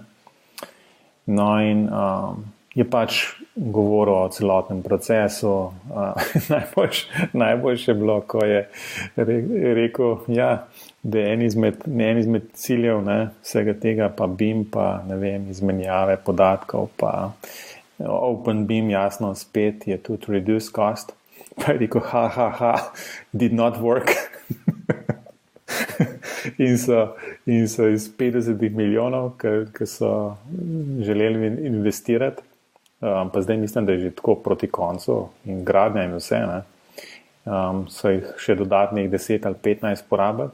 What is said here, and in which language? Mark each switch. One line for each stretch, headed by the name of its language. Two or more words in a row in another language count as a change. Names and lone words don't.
Slovenian: No in je pač govoril o celotnem procesu. Najboljše je bilo, ko je rekel, da je en izmed ciljev, ne, vsega tega, pa BIM, pa ne vem, izmenjave podatkov, pa Open BIM, jasno, spet je tudi
English: reduce cost.
Slovenian: Pa je rekel,
English: did not work.
Slovenian: in so iz 50 milijonov, ki so želeli investirati, pa zdaj mislim, da je že tako proti koncu in gradnja in vse, ne, so jih še dodatnih 10 ali 15 porabili.